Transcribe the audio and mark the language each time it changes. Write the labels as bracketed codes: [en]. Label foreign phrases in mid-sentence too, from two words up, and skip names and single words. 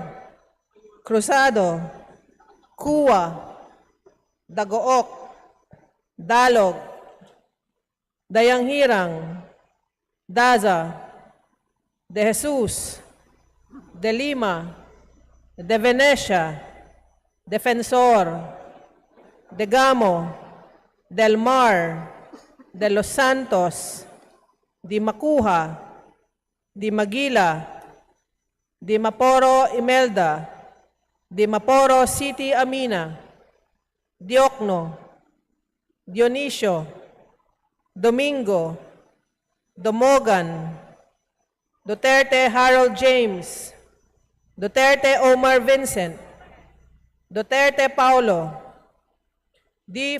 [tl] Cruzado, Kua, Dagook, Dalog, Dayanghirang, Daza, De Jesus, De Lima, De Venecia, Defensor, De Gamo, Del Mar, De Los Santos, Di Makuha, Di Magila, Di Maporo Imelda, Di Maporo City Amina, Diokno, Dionisio, Domingo, Domogan, Duterte Harold James, Duterte Omar Vincent, Duterte Paulo, D.